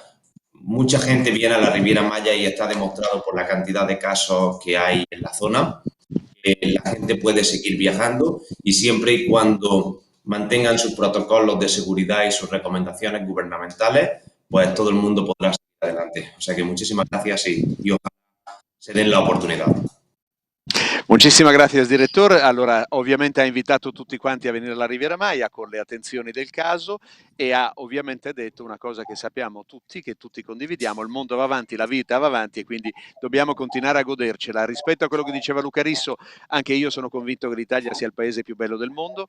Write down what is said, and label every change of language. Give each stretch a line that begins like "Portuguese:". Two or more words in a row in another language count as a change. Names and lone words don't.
Spanish: Mucha gente viene a la Riviera Maya y está demostrado por la cantidad de casos que hay en la zona que la gente puede seguir viajando y siempre y cuando mantengan sus protocolos de seguridad y sus recomendaciones gubernamentales, pues todo el mundo podrá seguir adelante. O sea que muchísimas gracias y ojalá se den la oportunidad.
Italian: Muchísimas grazie direttore. Allora, ovviamente ha invitato tutti quanti a venire alla Riviera Maya con le attenzioni del caso e ha ovviamente detto una cosa che sappiamo tutti, che tutti condividiamo: il mondo va avanti, la vita va avanti e quindi dobbiamo continuare a godercela. Rispetto a quello che diceva Luca Risso, anche io sono convinto che l'Italia sia il paese più bello del mondo.